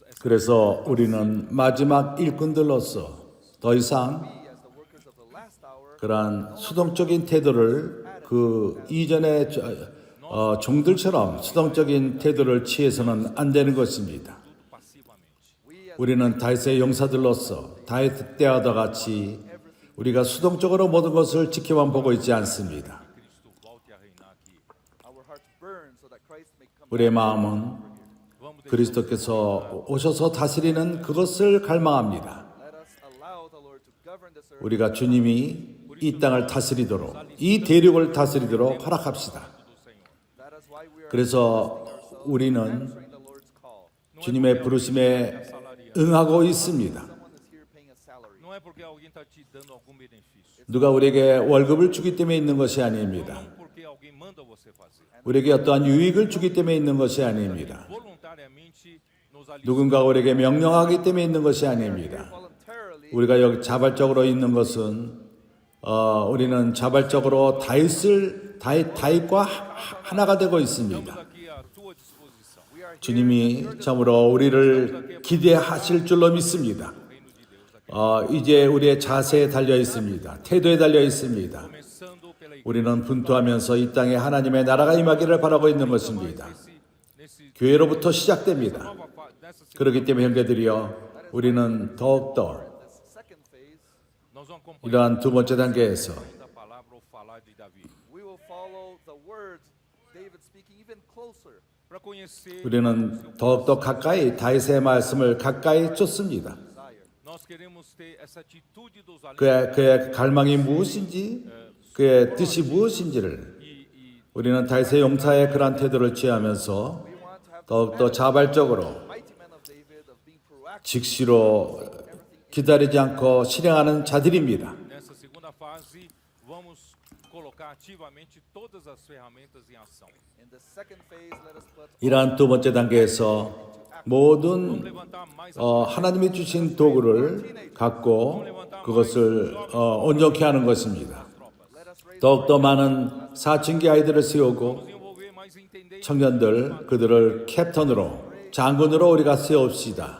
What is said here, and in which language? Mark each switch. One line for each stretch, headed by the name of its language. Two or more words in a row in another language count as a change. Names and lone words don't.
Korean: 그래서 우리는 마지막 일꾼들로서 더 이상
English: We, as the workers of the last hour,
Korean: 그러한 수동적인 태도를 그 이전의 종들처럼 수동적인 태도를 취해서는 안 되는 것입니다.
Portuguese: tudo passivamente.
English: we as
Korean: 우리는 다윗의 용사들로서 다윗 때와도 같이 우리가 수동적으로 모든 것을 지켜만 보고 있지 않습니다.
Portuguese: Cristo volte a reinar aqui.
English: our hearts burn so that Christ may come.
Korean: 우리의 마음은
Portuguese: Vamos deixar
Korean: 그리스도께서 오셔서 다스리는 그것을 갈망합니다.
English: Let us allow the Lord to govern this earth.
Korean: 우리가 주님이 이 땅을 다스리도록, 이 대륙을 다스리도록 허락합시다.
Portuguese: do Senhor.
English: That is why we are
Korean: 그래서 우리는
English: answering the Lord's call.
Korean: 주님의 부르심에 응하고 있습니다.
English: Someone is here paying a salary.
Portuguese: Não é porque alguém está te dando algum benefício.
Korean: 누가 우리에게 월급을 주기 때문에 있는 것이 아닙니다.
Portuguese: Não porque alguém manda você fazer.
Korean: 우리에게 어떠한 유익을 주기 때문에 있는 것이 아닙니다.
Portuguese: Voluntariamente nos alista.
Korean: 누군가 우리에게 명령하기 때문에 있는 것이 아닙니다.
English: Voluntarily,
Korean: 우리가 여기 자발적으로 있는 것은 우리는 자발적으로 다윗과 하나가 되고 있습니다.
Portuguese: Estamos aqui à tua disposição.
English: we are here
Korean: 주님이 참으로 우리를 기대하실 줄로 믿습니다.
Portuguese: Reino de Deus aqui.
Korean: 이제 우리의 자세에 달려 있습니다. 태도에 달려 있습니다.
Portuguese: Começando pela igreja.
Korean: 우리는 분투하면서 이 땅에 하나님의 나라가 임하기를 바라고 있는 것입니다.
Portuguese: Nesse
Korean: 교회로부터 시작됩니다.
Portuguese: nessa segunda,
Korean: 그렇기 때문에 형제들이여 우리는 더욱더
English: this second phase,
Portuguese: nós vamos acompanhar
Korean: 이러한 두 번째 단계에서
Portuguese: a palavra ou falar de Davi.
English: we will follow the words David speaking even closer.
Portuguese: Para conhecer
Korean: 우리는 더욱더 가까이 다윗의 말씀을 가까이 쫓습니다.
English: Desire.
Portuguese: nós queremos ter essa atitude dos valentes
Korean: 그의 갈망이 무엇인지 그의 뜻이 무엇인지를
Portuguese: e
Korean: 우리는 다윗의 용사의 그러한 태도를 취하면서
English: We want to have
Korean: 더욱더 자발적으로
English: mighty men of David of being proactive.
Korean: 즉시로 기다리지 않고 실행하는 자들입니다.
Portuguese: nessa segunda fase vamos colocar ativamente todas as ferramentas em ação.
English: In the second phase, let us put
Korean: 이러한 두 번째 단계에서 모든
Portuguese: Levantar mais
Korean: 하나님이 주신 도구를 갖고 그것을 온전케 하는 것입니다.
English: let us raise
Korean: 더욱더 많은 사춘기 아이들을 세우고
Portuguese: desenvolver mais entender
Korean: 청년들 그들을 캡탄으로 장군으로 우리가 세웁시다.